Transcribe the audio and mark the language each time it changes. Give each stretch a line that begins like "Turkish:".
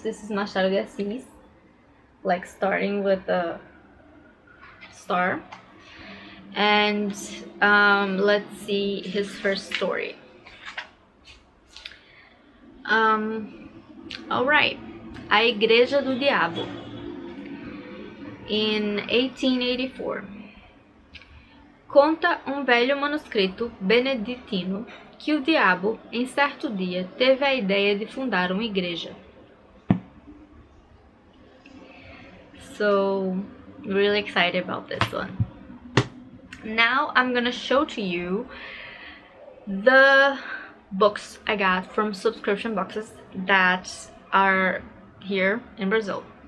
English: This is Machado de Assis, like starting with the star. And let's see his first story. Alright, A Igreja do Diabo.
Portuguese: In 1884, conta velho manuscrito beneditino que o diabo, em certo dia, teve a ideia de fundar uma igreja.
English: So, really excited about this one. Now I'm gonna show to you the books I got from subscription boxes that are here in Brazil.